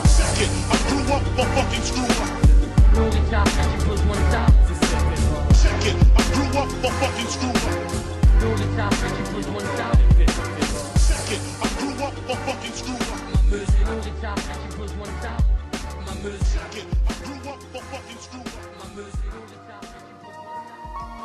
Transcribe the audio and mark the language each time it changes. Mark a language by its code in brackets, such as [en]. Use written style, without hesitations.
[en] Check it, I grew up a fucking screw up. [fr] Florida, j'ai besoin de ça. [en] Check it, I grew up a fucking screw up. [fr] Florida, j'ai besoin de ça. [en] Check it, I grew up a fucking screw up. [fr] Ma musique, Florida, j'ai besoin de ça. Ma musique, [en] Check it, I grew up a fucking screw up. [fr] ma musique, Florida, j'ai besoin de ça.